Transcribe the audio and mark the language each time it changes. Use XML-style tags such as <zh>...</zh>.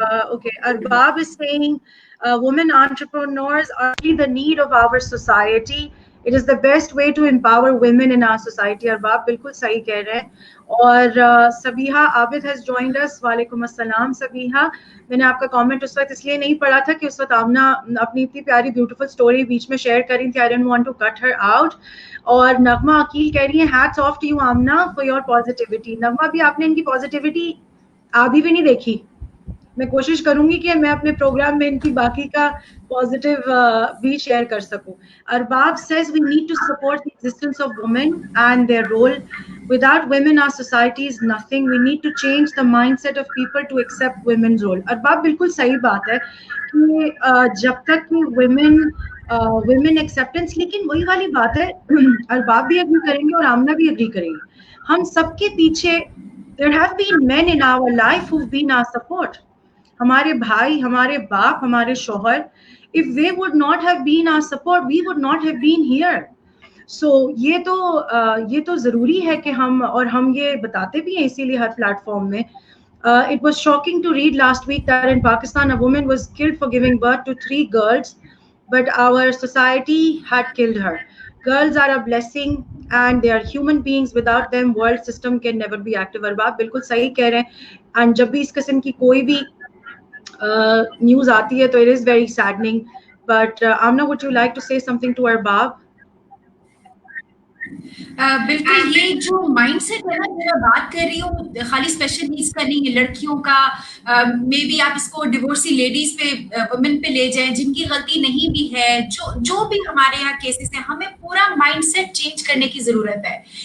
<en>Okay, Arbab is saying women entrepreneurs are really the need of our society. It is the best way to empower women in our society.</en> <ur>Arbab بالکل صحیح کہہ رہے ہیں. اور سبیحہ عابد</ur> <en>has joined us.</en> <ur>وعلیکم السلام سبیحہ. میں نے آپ کا کامنٹ اس وقت اس لیے نہیں پڑھا تھا کہ اس وقت آمنہ اپنی اتنی پیاری بیوٹیفل اسٹوری بیچ میں شیئر کر رہی تھی.</ur> <en>I didn't want to cut her out.</en> <ur>اور نغمہ عقیل کہہ رہی ہیں</ur> <en>Hats of two you Amna for your positivity.</en> <ur>نغمہ بھی آپ نے ان کی پازیٹیوٹی آدھی بھی نہیں دیکھی. میں کوشش کروں گی کہ میں اپنے پروگرام میں ان کی باقی کا پازیٹیو بھی شیئر کر سکوں.</ur> <en>Arbab says we need to support the existence of women and their role. Without women our society is nothing. We need to change the mindset of people to accept women's role.</en> <ur>ارباب بالکل صحیح بات ہے کہ جب تک کہ</ur> <en>women acceptance,</en> <ur>لیکن وہی والی بات ہے ارباب بھی اگری کریں گے اور آمنہ بھی اگری کریں گے. ہم سب کے پیچھے</ur> <en>there have been men in our life who've been our support.</en> <ur>ہمارے بھائی, ہمارے باپ, ہمارے شوہر,</ur> <en>if they would not have been our support we would not have been here.</en> <ur>So یہ تو ضروری ہے کہ ہم یہ بتاتے بھی ہیں اسی لیے ہر پلیٹ فارم میں.</ur> <en>It was shocking to read last week that in Pakistan a woman was killed for giving birth to 3 girls, but our society had killed her. Girls are a blessing and they are human beings. Without them world system can never be active.</en> <ur>ارباب بالکل صحیح کہہ رہے ہیں. and جب بھی اس قسم کی کوئی بھی نیوز آتی ہے تو</ur> <en>it is very saddening. but Amna, would you like to say something to Arbab?</en> <ur>بالکل, یہ جو مائنڈ سیٹ ہے نا جو میں بات کر رہی ہوں خالی اسپیشل نیڈس کا نہیں ہے, لڑکیوں کا, مے بی آپ اس کو ڈیورسی لیڈیز پہ, وومن پہ لے جائیں جن کی غلطی نہیں بھی ہے, جو بھی ہمارے یہاں کیسز ہیں, ہمیں پورا مائنڈ سیٹ چینج کرنے کی ضرورت ہے.</ur>